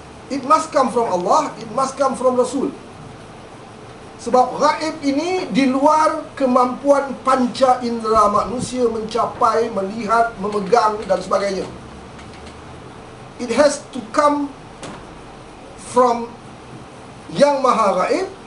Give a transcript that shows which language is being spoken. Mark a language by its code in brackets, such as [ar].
[en] It must come from Allah, it must come from Rasul. [id] Sebab gaib ini di luar kemampuan panca indera manusia mencapai, melihat, memegang dan sebagainya. [en] It has to come from [id] yang maha gaib.